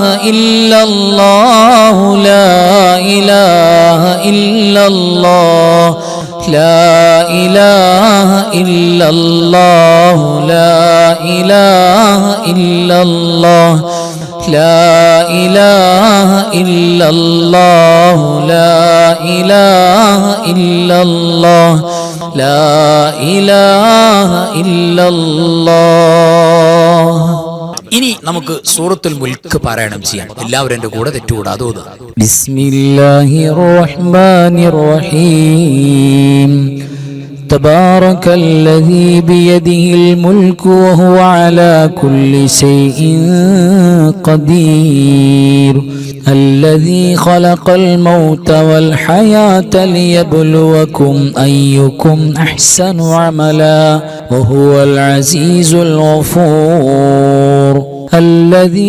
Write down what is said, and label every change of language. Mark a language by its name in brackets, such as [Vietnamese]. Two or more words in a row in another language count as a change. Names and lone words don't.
[Arabic] إلا الله لا إله إلا الله لا إله إلا الله لا إله إلا الله لا إله إلا الله لا إله إلا الله لا إله إلا الله. [Malayalam] ഇനി നമുക്ക് സൂറത്തുൽ മുൽക്ക് പാരായണം ചെയ്യാം. എല്ലാവരും എൻ്റെ കൂടെ തെറ്റുകൂടാതെ ഓതുക. [Arabic] بسم الله الرحمن الرحيم. تبارك الذي بيده الملك وهو على كل شيء قدير الذي خلق الموت والحياة ليبلوكم أيكم أحسن عملا وهو العزيز الغفور الذي